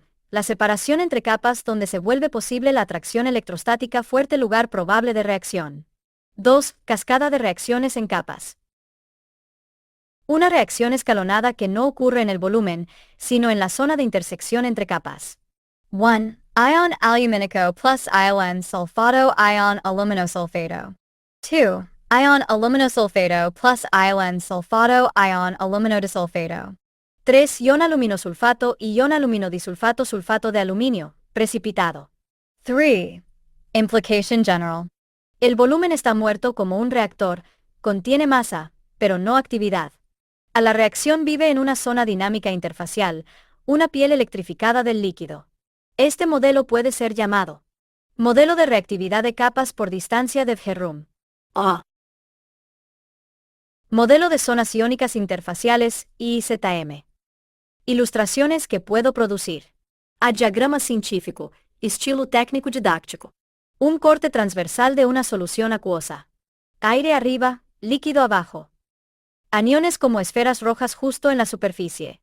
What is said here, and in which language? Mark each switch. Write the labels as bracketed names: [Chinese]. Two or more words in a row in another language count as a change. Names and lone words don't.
[Spanish] La separación entre capas donde se vuelve posible la atracción electrostática fuerte, lugar probable de reacción. 2. Cascada de reacciones en capas. Una reacción escalonada que no ocurre en el volumen, sino en la zona de intersección entre capas. 1. Ion aluminico plus ion sulfato ion aluminosulfato. 2. Ion aluminosulfato plus ion sulfato ion aluminodisulfato. 3. Ion aluminosulfato y ion aluminodisulfato sulfato de aluminio, precipitado. 3. Implication general. El volumen está muerto como un reactor, contiene masa, pero no actividad. A la reacción vive en una zona dinámica interfacial, una piel electrificada del líquido. Este modelo puede ser llamado modelo de reactividad de capas por distancia de Fjerrum. Modelo de zonas iónicas interfaciales, IZM. Ilustraciones que puedo producir. A diagrama científico, estilo técnico didáctico. Un corte transversal de una solución acuosa. Aire arriba, líquido abajo. Aniones como esferas rojas justo en la superficie.